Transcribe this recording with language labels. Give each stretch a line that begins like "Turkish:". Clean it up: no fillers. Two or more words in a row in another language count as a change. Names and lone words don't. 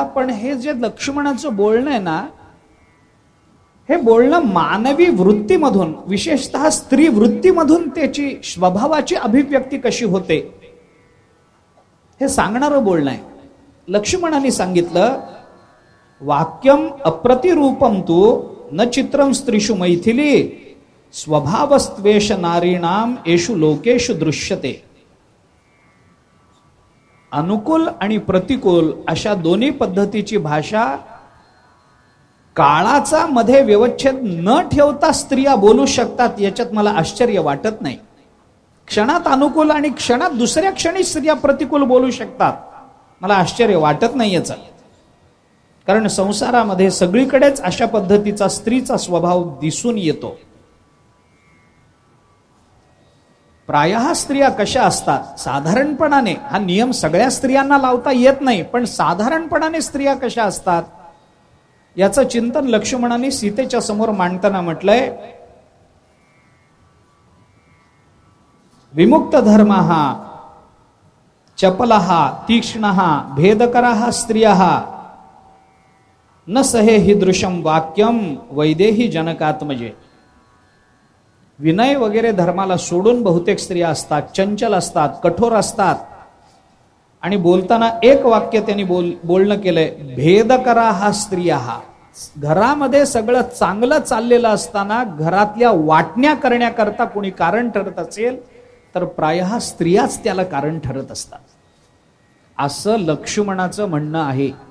Marathi: पण हे जे लक्ष्मणाचं बोलणं आहे ना, हे बोलणं मानवी वृत्तीमधून, विशेषतः स्त्री वृत्तीमधून त्याची स्वभावाची अभिव्यक्ती कशी होते हे सांगणारं बोलणं आहे. लक्ष्मणाने सांगितलं,
Sanskrit: वाक्यम अप्रतिरूपम तू न चित्रम स्त्रीषु मैथिली स्वभावस्त्वेष नारीणाम येषु लोकेषु दृश्यते.
Marathi: अनुकूल आणि प्रतिकूल अशा दोन्ही पद्धतीची भाषा काळाचा मध्ये व्यवच्छेद न ठेवता स्त्रिया बोलू शकतात, याच्यात मला आश्चर्य वाटत नाही. क्षणात अनुकूल आणि क्षणात दुसऱ्या क्षणी स्त्रिया प्रतिकूल बोलू शकतात, मला आश्चर्य वाटत नाही याचं. कारण संसारामध्ये सगळीकडेच अशा पद्धतीचा स्त्रीचा स्वभाव दिसून येतो. प्रायः स्त्रिया कशा असतात, साधारणपणाने, हा नियम सगळ्या स्त्रियांना लावता येत नाही, पण साधारणपणाने स्त्रिया कशा असतात याचं चिंतन लक्ष्मणाने सीतेच्या समोर मांडताना म्हटलंय,
Sanskrit: विमुक्त धर्मः चपलः तीक्ष्णः भेदकरः स्त्रियः न सहे हीदृशम वाक्यम वैदेही जनकात्मजे.
Marathi: विनय वगैरे धर्माला सोडून बहुतेक स्त्रिया असतात, चंचल असतात, कठोर असतात, आणि बोलताना एक वाक्य त्यांनी बोलणं केलंय,
Sanskrit: भेदकराः स्त्रियः.
Marathi: घरामध्ये सगळं चांगलं चाललेलं असताना घरातल्या वाटण्या करण्याकरता कोणी कारण ठरत असेल तर प्रायः स्त्रियाच त्याला कारण ठरत असतात, असं लक्ष्मणाचं म्हणणं आहे.